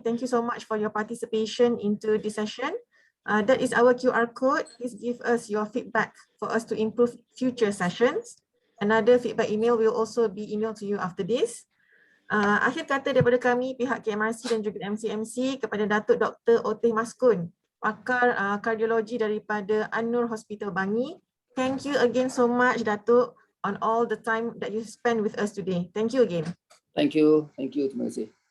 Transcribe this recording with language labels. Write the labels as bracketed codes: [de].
[en] Thank you so much for your participation into this session. That is our QR code. Please give us your feedback for us to improve future sessions. Another feedback email will also be emailed to you after this. [ms] Akhir kata daripada kami, pihak KMRC dan juga MCMC kepada Datuk Dr. Oteh Maskun, pakar kardiologi daripada An-Nur Hospital Bangi. [en] Thank you again so much, Datuk, on all the time that you spend with us today. Thank you again. Thank you. Thank you. [ms] Terima kasih.